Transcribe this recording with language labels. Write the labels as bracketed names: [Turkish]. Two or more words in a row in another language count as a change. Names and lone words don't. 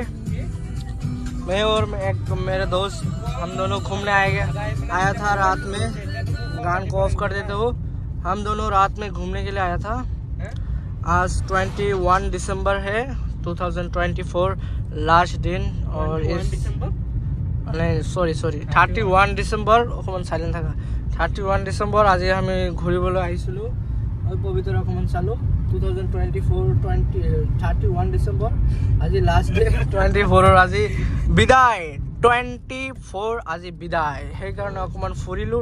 [Hindi] मैं और मेरे दोस्त हम दोनों घूमने आया था रात में। गान को ऑफ कर देते हो। हम दोनों रात में घूमने के लिए आया था। आज 21 दिसंबर है 2024 लास्ट दिन। और इस नहीं सॉरी [Assamese] 31 ডিসেম্বৰ অকমান সাইলেন্ট থাকা। 31 ডিসেম্বৰ আজি আমি ঘুৰিবলৈ আহিছিলো আৰু পবিত্ৰ অকমান চালো। 31 ডিসেম্বৰ আজি [English] last day. [Assamese] 24 আজি বিদায়। 24 আজি বিদায়, সেইকাৰণে অকমান ফুৰিলো।